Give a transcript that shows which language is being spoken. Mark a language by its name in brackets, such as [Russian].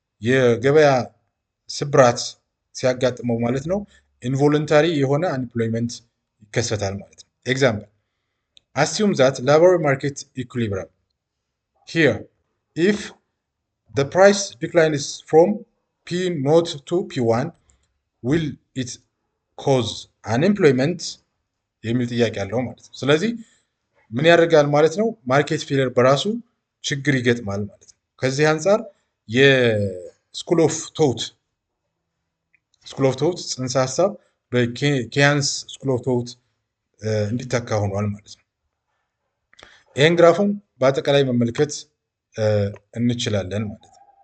[Amharic] የገበያ ስብራት ሲያጋጥመው ማለት ነው ኢንቮለንታሪ የሆነ አንኤምፕሎይመንት ይከሰታል ማለት ነው። ኤግዛምፕል [English] assume that labor market equilibrium. Here, if the price decline is from P0 to P1, will it cause unemployment? [Amharic] የሚል ጥያቄ አለው ማለት ነው። ስለዚህ ምን ያደርጋል ማለት ነው? ማርኬት ፌለር በራሱ ችግር ይገጥማል ማለት ነው። ከዚህ አንጻር የስኩል ኦፍ ቶት ጽንሰ ሀሳብ በኬያንስ ስኩል ኦፍ ቶት እንዲተካ ሆኗል ማለት ነው። ይህን ግራፉን በአጠቃላይ መመልከት እንችላለን ማለት ነው።